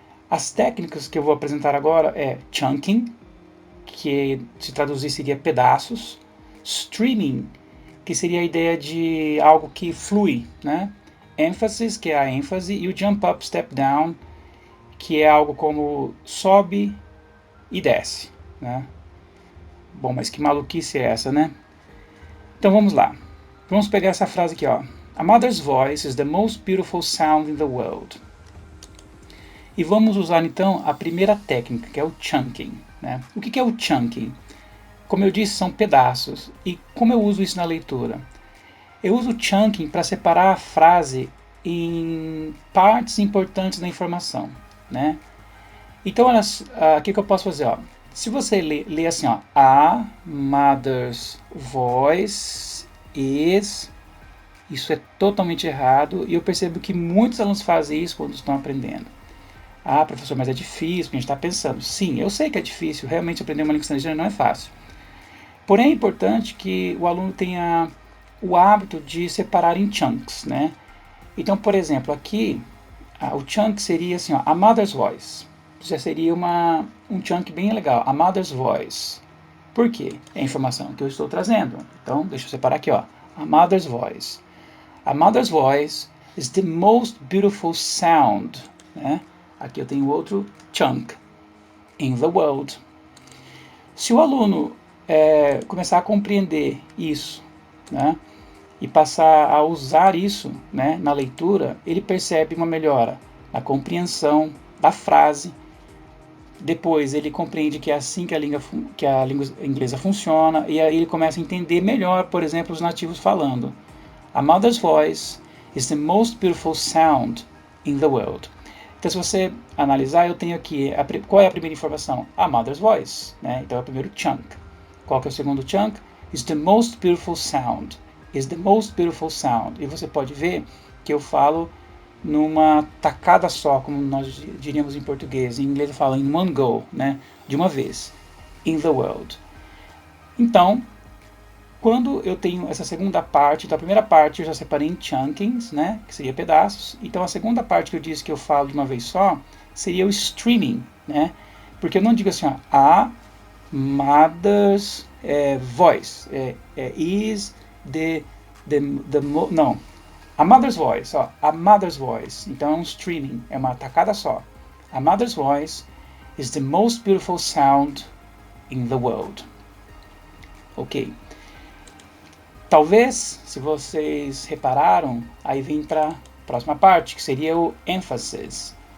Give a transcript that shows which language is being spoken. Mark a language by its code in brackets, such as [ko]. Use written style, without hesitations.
[pt] As técnicas que eu vou apresentar agora é chunking, que se traduzir seria pedaços, streaming, que seria a ideia de algo que flui, né? Emphasis, que é a ênfase, e o jump up, step down, que é algo como sobe e desce, né? Bom, mas que maluquice é essa, né? Então vamos lá. Vamos pegar essa frase aqui, ó. [en] A mother's voice is the most beautiful sound in the world. [pt] E vamos usar então a primeira técnica, que é o chunking, né? O que é o chunking? Como eu disse, são pedaços. E como eu uso isso na leitura? Eu uso o chunking para separar a frase em partes importantes da informação, né? Então, olha, o que eu posso fazer? Ó? Se você lê assim, ó, [en] a mother's voice is... [pt] Isso é totalmente errado e eu percebo que muitos alunos fazem isso quando estão aprendendo. Ah, professor, mas é difícil, porque a gente está pensando. Sim, eu sei que é difícil, realmente aprender uma língua estrangeira não é fácil. Porém, é importante que o aluno tenha o hábito de separar em chunks, né? Então, por exemplo, aqui, o chunk seria assim, ó, [en] a mother's voice. [pt] Já seria um chunk bem legal, [en] a mother's voice. [pt] Por quê? É a informação que eu estou trazendo. Então, deixa eu separar aqui, ó, [en] a mother's voice. A mother's voice is the most beautiful sound. [pt] Né? Aqui eu tenho outro chunk. [en] In the world. [pt] Se o aluno começar a compreender isso, né, e passar a usar isso, né, na leitura, ele percebe uma melhora na compreensão da frase. Depois ele compreende que é assim que a língua inglesa funciona, e aí ele começa a entender melhor, por exemplo, os nativos falando. [en] A mother's voice is the most beautiful sound in the world. [pt] Então, se você analisar, eu tenho aqui, qual é a primeira informação? [en] A mother's voice, [pt] né? Então é o primeiro chunk. Qual que é o segundo chunk? [en] Is the most beautiful sound. Is the most beautiful sound. [pt] E você pode ver que eu falo numa tacada só, como nós diríamos em português. Em inglês eu falo [en] in one go, [pt] né? De uma vez. [en] In the world. [pt] Então, quando eu tenho essa segunda parte, então a primeira parte eu já separei em chunkings, né, que seria pedaços. Então a segunda parte que eu disse que eu falo de uma vez só seria o streaming, né, porque eu não digo assim, ó, [en] a mother's voice, is the [pt] não, [en] a mother's voice, [pt] ó, a mother's voice. Então é um streaming, é uma tacada só. [en] A mother's voice is the most beautiful sound in the world. Ok. [pt] Talvez, se vocês repararam, aí vem para a próxima parte, que seria o emphasis.